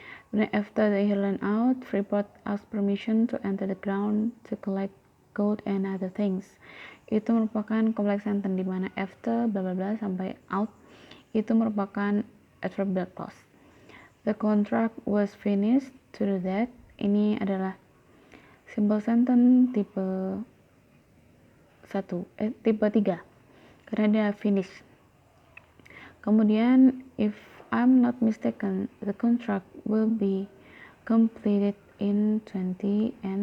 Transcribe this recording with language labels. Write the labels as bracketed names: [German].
[English] Then after the hill ran out, Freeport asked permission to enter the ground to collect gold and other things. [Indonesian] Itu merupakan complex sentence di mana after bla bla bla sampai out itu merupakan adverbial clause. [English] The contract was finished to do that. [Indonesian] Ini adalah simple sentence tipe 3 karena dia finish. Kemudian [English] if I'm not mistaken, the contract will be completed in 2020.